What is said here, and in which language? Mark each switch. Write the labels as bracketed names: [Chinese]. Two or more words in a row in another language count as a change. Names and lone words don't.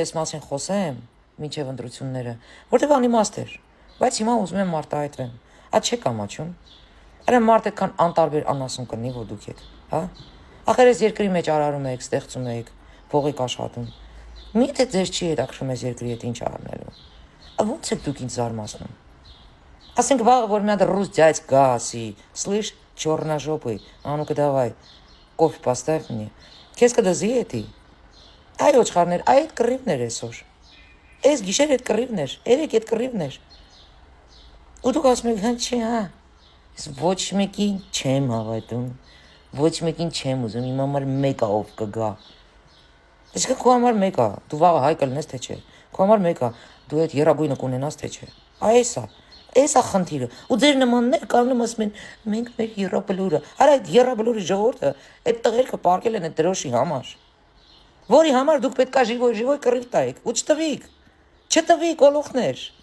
[Armenian] այս մասին խոսեմ, մինչև ընտրությունները, որտեղ անիմաստ էր, բայց հիմա ուզում եմ մարտահայտվեմ։ Ա չեք ամաչում։ Արա մարդ այդքան անտարբեր անասուն կնի, որ դուք եք, հա։ Ախր ես երկրի մեջ արարում եք, ստեղծում եք, փող եք աշխատում։ Միթե ձեզ չի հետաքրում այս երկրի հետ ինչ արնելու։ Ոնց եք դուք ինձ զարմացնում։ Ասենք վաղը որ մի հատ ռուս դյաց գա ասի, [Russian] слышь, черножопый, а ну-ка давай, кофе поставь мне. [Armenian] Քեզ կդզի էդի։ Այ ոչխարներ, այ այդ կռիվներ այսօր։ Այս գիշեր այդ կռիվներ, երեք այդ կռիվներ։ Ու դուք ասում եք, հա չի, հա։ Ես ոչ մեկին չեմ հավատում, ոչ մեկին չեմ ուզում, իմ համար մեկը ով կգա։ Իսկ քո համար մեկը, դու վաղը հայ կլնես թե չէ։ Քո համար մեկը, դու այդ երագույնը կունենաս թե չէ։ Այսա խնդիրը։ Ու ձեր նմաններ կանգնում ասում են, մենք մեր երաբլուրը։ Արա այդ երաբլուրի ժողովուրդը այդ տղերքը պարկել են այդ դրոշի համար։ Որի համար դուք պետք է ժիվոյ կռիվ տայիք, ու չտվիք օլոխներ։